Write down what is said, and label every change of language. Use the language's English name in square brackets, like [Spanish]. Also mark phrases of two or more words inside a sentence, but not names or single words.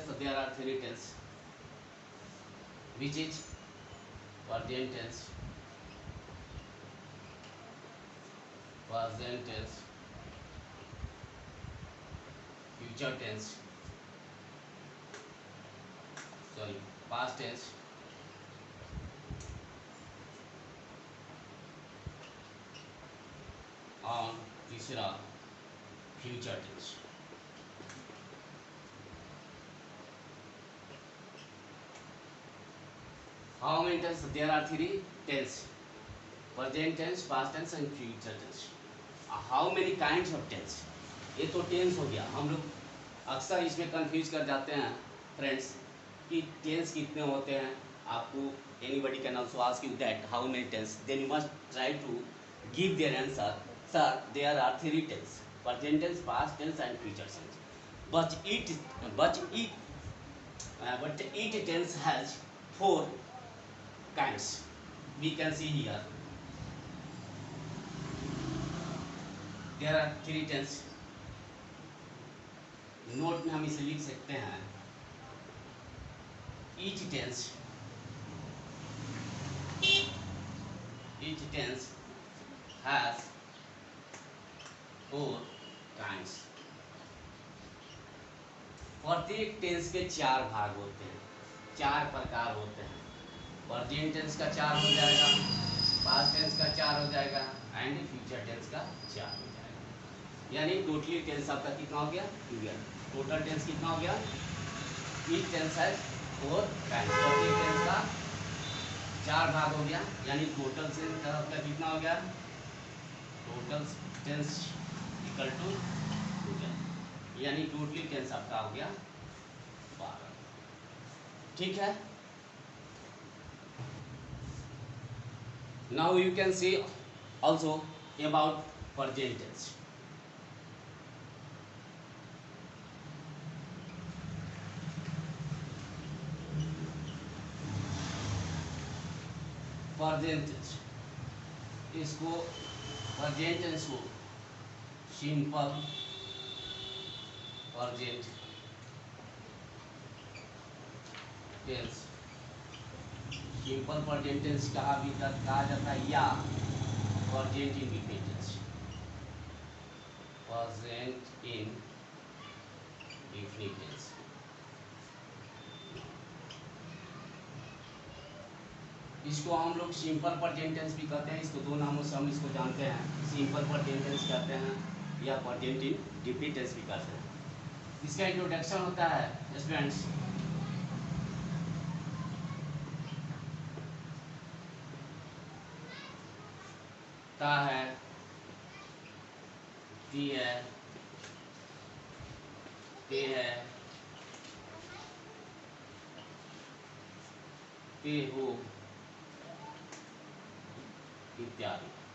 [English] There are 3 tense, which is present tense, future tense, past tense, [Hindi] और तीसरा [English] future tense। How many tense? There are 3 tense: present tense, past tense and future tense. How many kinds of tense? [Hindi] ये तो टेंस हो गया। हम लोग अक्सर इसमें कंफ्यूज कर जाते हैं फ्रेंड्स कि टेंस कितने होते हैं। [English] आपको anybody can also ask you that how many tense, then you must try to give their answer. sir there are 3 tense: present tense, past tense and future tense. But each tense has 4 kinds. We can see here there are 3 tense. [Hindi] नोट में हम इसे लिख सकते हैं। [English] each tense has 4 kinds. [Hindi] प्रत्येक टेंस के 4 भाग होते हैं, 4 प्रकार होते हैं। [English] present tense [Hindi] का 4 हो जाएगा, [English] past tense [Hindi] का 4 हो जाएगा [English] and future tense [Hindi] का 4 हो जाएगा। यानी [English] totally tense [Hindi] आपका कितना हो गया? 12। [English] total tense [Hindi] कितना हो गया? [English] each tense has 4 kind. [Hindi] प्रत्येक टेंस का 4 भाग हो गया, यानी [English] total tense [Hindi] आपका कितना हो गया? [English] total tense equal to 12, [Hindi] यानी [English] totally tense [Hindi] आपका हो गया 12। ठीक है। [English] Now you can see also about present tense. Present tense, इसको present tense को सिंपल present tense, सिंपल present tense [Hindi] कहा जाता है या [English] present indefinite tense, present indefinite tense। [Hindi] इसको हम लोग [English] simple present tense [Hindi] भी कहते हैं। इसको 2 नामों से हम इसको जानते हैं, [English] simple present tense [Hindi] कहते हैं या [English] present indefinite tense [Hindi] भी कहते हैं। इसका इंट्रोडक्शन होता है स्टूडेंट्स, ता है, ती है, ते है, ते हो इत्यादि।